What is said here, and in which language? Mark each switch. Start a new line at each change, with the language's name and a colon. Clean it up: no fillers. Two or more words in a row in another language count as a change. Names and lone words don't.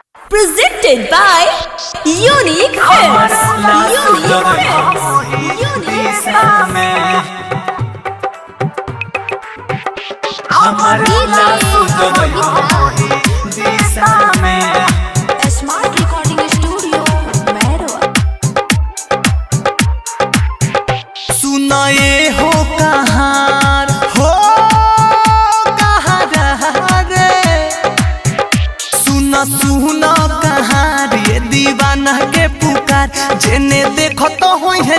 English: Presented by Unique Films. Unique Smart Recording Studio, Mehroa.
Bhojpuri: सुनाए हो कहार हो कहार रे सुना सुना कहार ये दीवाना के पुकार जेने देखो तो होई है